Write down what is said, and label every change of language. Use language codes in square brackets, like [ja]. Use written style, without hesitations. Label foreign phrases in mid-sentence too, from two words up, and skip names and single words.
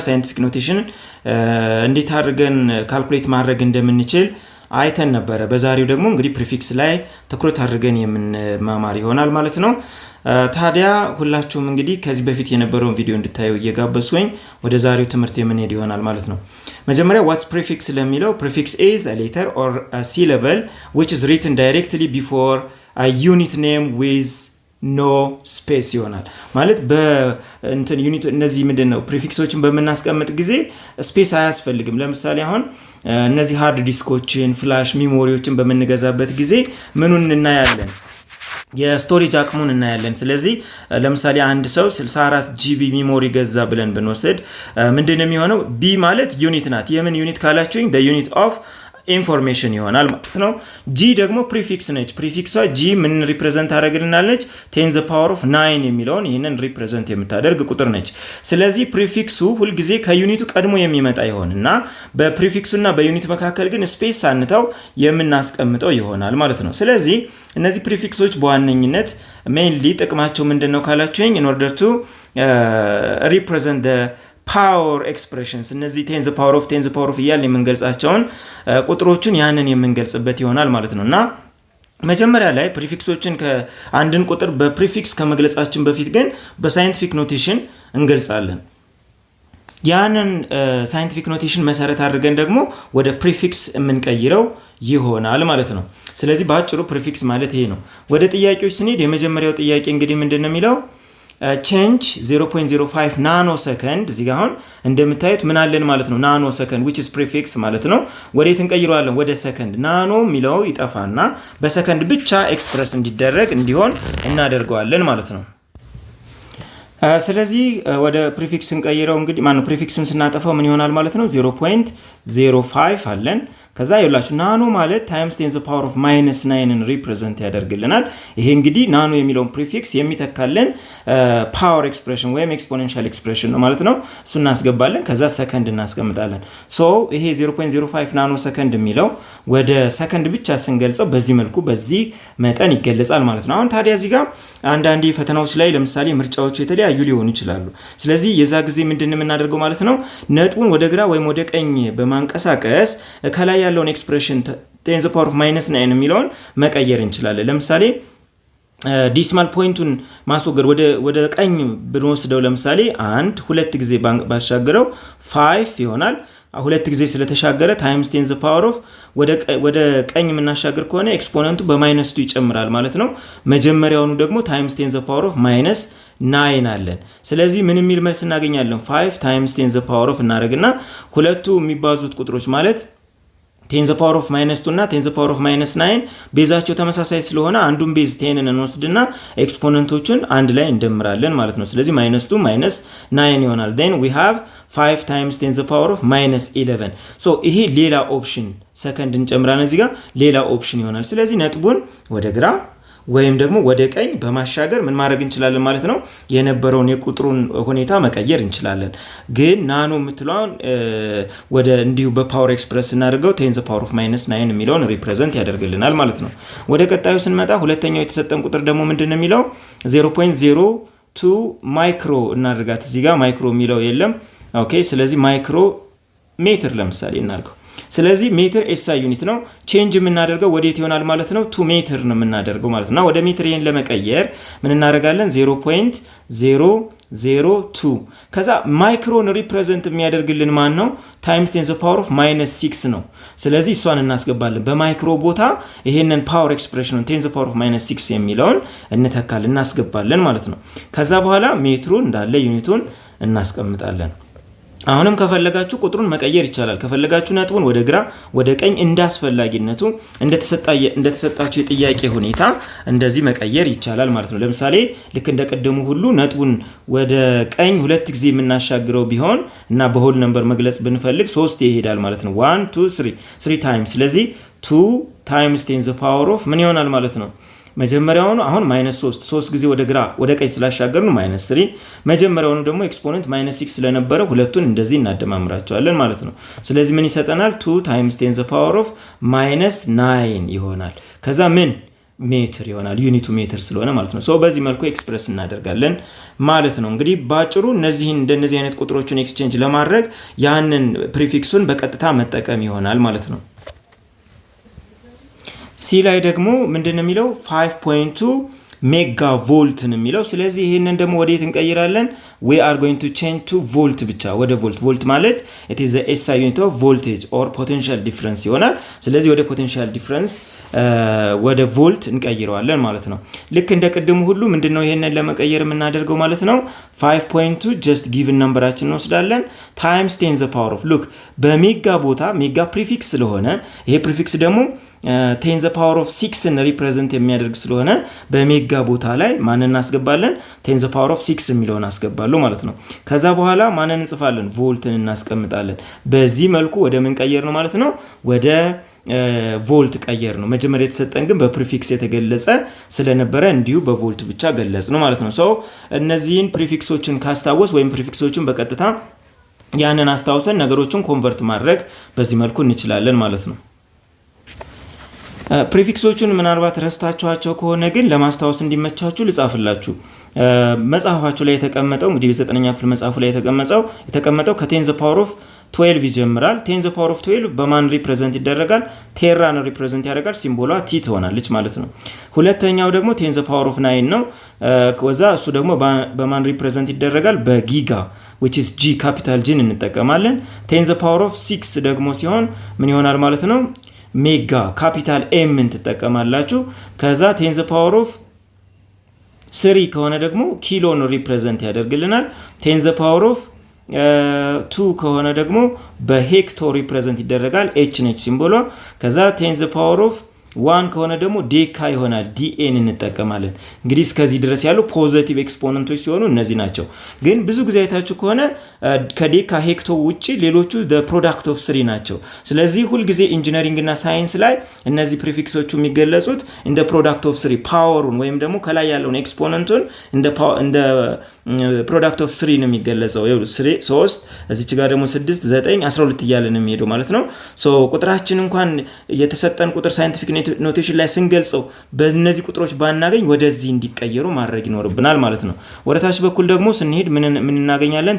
[en] scientific notation [am] እንዴት አድርገን ካልኩሌት ማድረግ እንደምንችል አይተን ነበረ። በዛሬው ደግሞ እንግዲህ ፕሪፊክስ ላይ ትኩረት አድርገን የምንማማር ይሆናል ማለት ነው። ታዲያ ሁላችሁም እንግዲህ ከዚህ በፊት የነበረውን ቪዲዮ እንድታዩ እየጋበዝኩኝ ወደ ዛሬው ትምህርት የምንሄድ ይሆናል ማለት ነው። መጀመሪያ [en] what's prefix [am] ለሚለው [en] prefix is a letter or a syllable which is written directly before a unit name with no space [am] ይሆናል። ማለት በእንትን ዩኒት እነዚህ ምንድነው ፕሪፊክሶችን በመናስቀምጥ ጊዜ ስፔስ አያስፈልግም። ለምሳሌ አሁን እነዚህ ሃርድ ዲስኮችን፣ ፍላሽ ሚሞሪዎችን በመንገዛበት ጊዜ ምኑን እናያለን? የስቶሬጅ አቅሙን እናያለን። ስለዚህ ለምሳሌ አንድ ሰው 64 ጂቢ ሚሞሪ ገዛ ብለን ብንወስድ ምንድነው የሚሆነው? ቢ ማለት ዩኒት ናት። የምን ዩኒት ካላችሁኝ [en] the unit of information [am] ይሆናል ማለት ነው። ጂ ደግሞ ፕሪፊክስ ነች። ፕሪፊክሷ ጂ ምን ሪፕሬዘንት ታደርግልናለች? 10 [en] the power of [am] 9 የሚለውን ይህንን ሪፕሬዘንት የምታደርግ ቁጥር ነች። ስለዚህ ፕሪፊክሱ ሁልጊዜ ከዩኒቱ ቀድሞ የሚመጣ ይሆንና በፕሪፊክሱና በዩኒት መካከል ግን ስፔስ ሳንተው የምናስቀምጠው ይሆናል ማለት ነው። ስለዚህ እነዚህ ፕሪፊክሶች በዋነኝነት ሜይንሊ ጥቅማቸው ምንድነው ካላችሁኝ [en] in order to represent the power expressions [am] እነዚህ 10 [en] the power of [am] እያልን የምንገልጻቸውን ቁጥሮችን ያንን የምንገልጽበት ይሆናል ማለት ነው። እና መጀመሪያ ላይ ፕሪፊክሶችን ከአንድን ቁጥር በፕሪፊክስ ከመግለጻችን በፊት ግን በሳይንቲፊክ ኖቴሽን እንገልጻለን። ያንን ሳይንቲፊክ ኖቴሽን መሰረት አድርገን ደግሞ ወደ ፕሪፊክስ የምንቀይረው ይሆናል ማለት ነው። ስለዚህ በአጭሩ ፕሪፊክስ ማለት ይሄ ነው። ወደ ጥያቄዎች ስንሄድ የመጀመሪያው ጥያቄ እንግዲህ ምንድነው የሚለው ቼንጅ 0.05 ናኖ ሰከንድ እዚህ ጋር አሁን እንደምታዩት ምን አለን ማለት ነው? ናኖ ሰከንድ [en] which is prefix [am] ማለት ነው። ወዴት እንቀይረዋለን? ወደ ሰከንድ። ናኖ የሚለው ይጠፋና በሰከንድ ብቻ ኤክስፕረስ እንዲደረግ እንዲሆን እናደርገዋለን ማለት ነው። ስለዚህ ወደ ፕሪፊክስ እንቀይረው እንግዲህ ማነው ፕሪፊክስን ስናጠፋው ምን ይሆናል ማለት ነው? 0.05 አለን። ከዛ ይኸውላችሁ ናኖ ማለት ታይምስ 10 [en] the power of [am] -9ን ሪፕሬዘንት ያደርግልናል። ይሄ እንግዲህ ናኖ የሚለውን ፕሪፊክስ የሚተካልን [en] power expression [am] ወይም [en] exponential expression [am] ነው ማለት ነው። እሱ እናስገባለን። ከዛ ሰከንድ እናስቀምጣለን። ሶ ይሄ 0.05 ናኖ ሰከንድ የሚለው ወደ ሰከንድ ብቻ ስንገልጸው በዚህ መልኩ በዚህ መጠን ይገለጻል ማለት ነው። አሁን ታዲያ እዚህ ጋር አንዳንዴ ፈተናዎች ላይ ለምሳሌ ምርጫዎቹ የተለያዩ ሊሆኑ ይችላሉ። ስለዚህ የዛ ጊዜ ምንድን የምናደርገው ማለት ነው? ነጥቡን ወደ ግራ ወይም ወደ ቀኝ በማንቀሳቀስ ከላይ ያለውን ኤክስፕሬሽን 10 [en] the power of [am] -9 የሚለውን መቀየር እንችላለን። ለምሳሌ ዲሲማል ፖይንቱን ማስወገድ ወደ ቀኝ ብንወስደው ለምሳሌ ሁለት ጊዜ ባሻገረው 5 ይሆናል። ሁለት ጊዜ ስለተሻገረ ታይምስ 10 [en] the power of [am] ወደ ቀኝ የምናሻገር ከሆነ ኤክስፖነንቱ በማይነስቱ ይጨምራል ማለት ነው። መጀመሪያውኑ ደግሞ ታይምስ 10 [en] the power of [am] -9 አለን። ስለዚህ ምን የሚል መልስ እናገኛለን? 5 ታይምስ 10 [en] the power of [am] እናደርግና ሁለቱ የሚባዙት ቁጥሮች ማለት 10 [en] the power of [am] -2 እና 10 [en] the power of [am] -9 ቤዛቸው ተመሳሳይ ስለሆነ አንዱን ቤዝ 10ን እንወስድና ኤክስፖነንቶቹን አንድ ላይ እንደምራለን ማለት ነው። ስለዚህ -2 -9 ይሆናል። [en] then we have 5 times 10 the power of -11 so [am] ይሄ ሌላ ኦፕሽን ሰከንድ እንጨምራለን እዚህ ጋር ሌላ ኦፕሽን ይሆናል። ስለዚህ ነጥቡን ወደ ግራ ወይም ደግሞ ወደ ቀኝ በማሻገር ምን ማድረግ እንችላለን ማለት ነው? የነበረውን የቁጥሩን ሁኔታ መቀየር እንችላለን። ግን ናኖ የምትለውን ወደ እንዲሁ በፓወር ኤክስፕረስ እናደርገው 10 [en] the power of [am] -9 የሚለውን ሪፕሬዘንት ያደርግልናል ማለት ነው። ወደ ቀጣዩ ስንመጣ ሁለተኛው የተሰጠን ቁጥር ደግሞ ምንድነው የሚለው 0.02 ማይክሮ እናደርጋት። እዚህ ጋር ማይክሮ የሚለው የለም። ኦኬ ስለዚህ ማይክሮ ሜትር ለምሳሌ እናድርገው። ስለዚህ ሜትር ኤስአይ ዩኒት ነው። ቼንጅ የምናደርገው ወዴት ይሆናል ማለት ነው? 2 ሜትር ነው የምናደርገው ማለት ነው። ወደ ሜትር ይሄን ለመቀየር ምን እናደርጋለን? 0.002 ከዛ ማይክሮን ሪፕሬዘንት የሚያደርግልን ማን ነው? ታይምስ 10 [en] the power of [am] -6 ነው። ስለዚህ እሷን እናስገባለን በማይክሮ ቦታ ይሄንን ፓወር ኤክስፕሬሽኑን 10 [en] the power of [am] -6 የሚለውን እንተካለን እናስገባለን ማለት ነው። ከዛ በኋላ ሜትሩን እንዳለ ዩኒቱን እናስቀምጣለን። አሁንም ከፈለጋችሁ ቁጥሩን መቀየር ይቻላል። ከፈለጋችሁ ነጥቡን ወደ ግራ ወደ ቀኝ እንዳስፈላጊነቱ እንደተሰጣችሁ የጥያቄ ሁኔታ እንደዚህ መቀየር ይቻላል ማለት ነው። ለምሳሌ ልክ እንደቀደሙ ሁሉ ነጥቡን ወደ ቀኝ ሁለት ጊዜ የምናሻግረው ቢሆን እና በሆል ነምበር መግለጽ ብንፈልግ 3 ይሄዳል ማለት ነው። 1 2 3 ታይምስ። ስለዚህ 2 [en] times 10 the power of [am] ምን ይሆናል ማለት ነው? መጀመሪያውኑ አሁን -3 ጊዜ ወደ ግራ ወደ ቀኝ ስላሻገርን -3 መጀመሪያውኑ ደግሞ ኤክስፖነንት -6 ስለነበረ ሁለቱን እንደዚህ እናደማምራቸዋለን ማለት ነው። ስለዚህ ምን ይሰጠናል 2 [en] times 10 the power of [am] -9 ይሆናል። ከዛ ምን ሜትር ይሆናል ዩኒቱ ሜትር ስለሆነ ማለት ነው። በዚህ መልኩ ኤክስፕረስ እናደርጋለን ማለት ነው። እንግዲህ ባጭሩ እንደነዚህ አይነት ቁጥሮችን ኤክስቼንጅ ለማድረግ ያንን ፕሪፊክሱን በቀጥታ መጠቀም ይሆናል ማለት ነው። ሲ ላይ ደግሞ ምንድነው የሚለው 5.2 ሜጋ ቮልት ነው የሚለው። ስለዚህ ይሄንን ደግሞ ወዴት እንቀይራለን? [en] we are going to change to volt [am] ብቻ ወደ ቮልት ማለት [en] it is the SI unit of voltage or potential difference [am] ይሆናል። ስለዚህ ወደ [en] potential difference [am] ወደ ቮልት እንቀይረዋለን ማለት ነው። ልክ እንደ ቅድሙ ሁሉ ምንድነው ይሄንን ለመቀየር የምናደርገው ማለት ነው 5.2 [en] just given [am] numberአችን እንወስዳለን [en] times 10 the power of look [am] በሜጋ ቦታ ሜጋ ፕሪፊክስ ስለሆነ ይሄ ፕሪፊክስ ደግሞ 10 the power of 6ን ሪፕሬዘንት የሚያደርግ ስለሆነ በሜጋ ቦታ ላይ ማንን እናስገባለን 10 [en] the power of [am] 6 የሚለውን አስገባለሁ ማለት ነው። ከዛ በኋላ ማንን እንጽፋለን ቮልትን እናስቀምጣለን። በዚህ መልኩ ወደ ምን ቀየር ነው ማለት ነው ወደ ቮልት ቀየር ነው። መጀመሪያ የተሰጠን ግን በፕሪፊክስ የተገለጸ ስለነበረ እንዲሁ በቮልት ብቻ ገለጽ ነው ማለት ነው። እነዚህን ፕሪፊክሶችን ካስታወስ ወይም ፕሪፊክሶችን በቀጥታ ያንን አስተዋውሰን ነገሮችን ኮንቨርት ማድረግ በዚህ መልኩ እንችላለን ማለት ነው። ፕሪፊክሶቹን ምናልባት ረስታችኋቸው ከሆነ ግን ለማስታወስ እንዲመቻችሁ ልጻፍላችሁ። መጽሐፋችሁ ላይ የተቀመጠው እንግዲህ በ9ኛ ክፍል መጽሐፉ ላይ የተቀመጠው ከ10 [en] the power of [am] 12 ይጀምራል። 10 [en] the power of [am] 12 በማን ሪፕሬዘንት ይደረጋል? ቴራን ሪፕሬዘንት ያደርጋል። ሲምቦሏ ቲ ትሆናለች ማለት ነው። ሁለተኛው ደግሞ 10 [en] the power of [am] 9 ነው። ከዛ እሱ ደግሞ በማን ሪፕሬዘንት ይደረጋል? በጊጋ [en] which is G [am] ካፒታል G እንጠቀማለን። 10 [en] the power of [am] 6 ደግሞ ሲሆን ምን ይሆናል ማለት ነው? ሜጋ ካፒታል ኤምን ትጠቀማላችሁ። ከዛ 10 [en] the power of [am] 3 ከሆነ ደግሞ ኪሎን ሪፕሬዘንት ያደርግልናል። 10 [en] the power of [am] 2 ከሆነ ደግሞ በሄክቶ ሪፕሬዘንት ይደረጋል። ኤች ነች ሲምቦሏ። ከዛ 10 the power of 1 ከሆነ ደግሞ ዴካ ይሆናል። ዲኤን እንጠቀማለን። እንግዲህ እስከዚህ ድረስ ያሉ ፖዚቲቭ ኤክስፖነንቶች ሲሆኑ እነዚህ ናቸው። ግን ብዙ ጊዜ አይታችሁ ከሆነ ከዴካ ሄክቶ ውጪ ሌሎቹ [en] the product of [am] 3 ናቸው። ስለዚህ ሁል ጊዜ ኢንጂነሪንግ እና ሳይንስ ላይ እነዚህ ፕሪፊክሶቹ የሚገለጹት [en] in the product of [am] 3 ፓወሩን ወይም ደግሞ ከላይ ያለውን ኤክስፖነንቱን [en] in the product of [am] 3 ነው የሚገለጸው። 3 እዚች ጋር ደግሞ 6 9 12 እያለ ነው የሚሄደው ማለት ነው። ቁጥራችን እንኳን የተሰጠን ቁጥር ሳይንቲፊክ ኖቴሽን ላይ ስንገልጸው በእነዚህ ቁጥሮች ባናገኝ ወደዚህ እንዲቀየሩ ማድረግ ይኖርብናል ማለት ነው። ወደታች በኩል ደግሞ ስንሄድ ምን እናገኛለን?